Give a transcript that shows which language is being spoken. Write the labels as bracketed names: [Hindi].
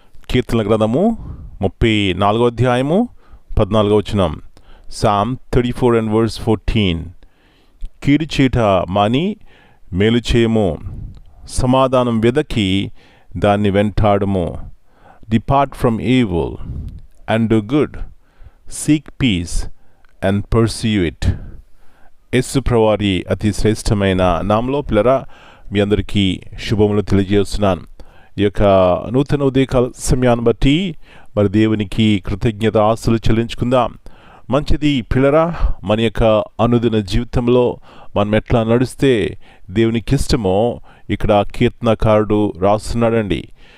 [Telugu] కీర్తనల గ్రంథము 34 అధ్యాయము 14 వచనం. [English] Psalm 34 and verse 14. [Telugu] కీడు చేట మాని మేలు చేయము, సమాధానం వెదకి దాన్ని వెంటాడము. [English] Depart from evil and do good, seek peace and pursue it. [Telugu] యేసు ప్రభువారి అతి శ్రేష్టమైన నామములో పిల్లరా మీ అందరికీ శుభములు తెలియజేస్తున్నాను. ఈ యొక్క నూతన ఉదయకాల సమయాన్ని బట్టి మరి దేవునికి కృతజ్ఞత ఆస్తులు చెల్లించుకుందాం. మంచిది పిల్లరా, మన యొక్క అనుదిన జీవితంలో మనం ఎట్లా నడిస్తే దేవునికి ఇష్టమో ఇక్కడ కీర్తనకారుడు రాస్తున్నాడండి.